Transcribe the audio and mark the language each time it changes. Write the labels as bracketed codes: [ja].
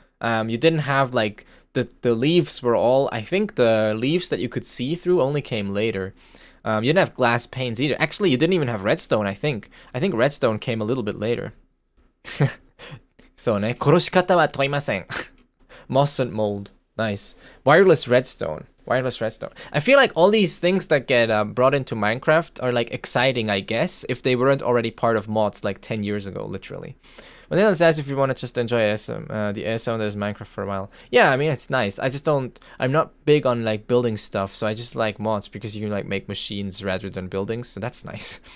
[en] You didn't have like the leaves were all, I think the leaves that you could see through only came later. You didn't have glass panes either. Actually, you didn't even have redstone, I think. I think redstone came a little bit later. [ja] そうね、殺し方は問いません。 [en] Moss and mold. Nice. Wireless redstone. I feel like all these things that get brought into Minecraft are like exciting, I guess, if they weren't already part of mods like 10 years ago, literally. But then it says if you want to just enjoy ASM, the ASM there's Minecraft for a while. Yeah, I mean, it's nice. I'm not big on like building stuff, so I just like mods because you can like make machines rather than buildings, so that's nice.